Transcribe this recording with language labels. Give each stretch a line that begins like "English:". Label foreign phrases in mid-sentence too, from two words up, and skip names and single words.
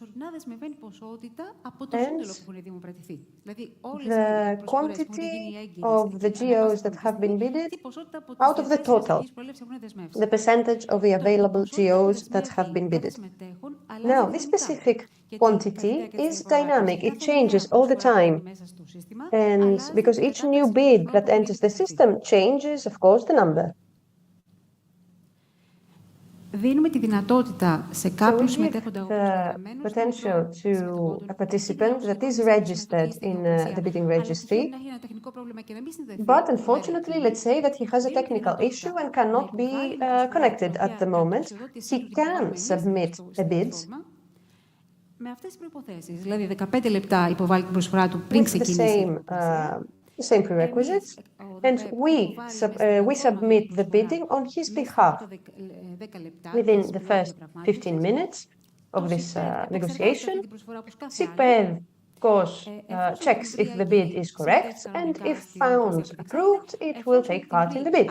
English: and the quantity of the GOs that have been bidded out of the total, the percentage of the available GOs that have been bidded. Now, this specific quantity is dynamic, it changes all the time, and because each new bid that enters the system changes, of course, the number.
Greek: Δίνουμε τη δυνατότητα σε κάποιους συμμετέχοντα
English: the potential to a participant that is registered in the bidding registry, but unfortunately, let's say that he has a technical issue and cannot be connected at the moment. He can submit a bid
Greek: με αυτές τις προϋποθέσεις, δηλαδή 15 λεπτά υποβάλλει την προσφορά του πριν ξεκινήσει.
English: The same prerequisites, and we submit the bidding on his behalf within the first 15 minutes of this negotiation. DAPEEP, of course, checks if the bid is correct, and if found approved, it will take part in the bid.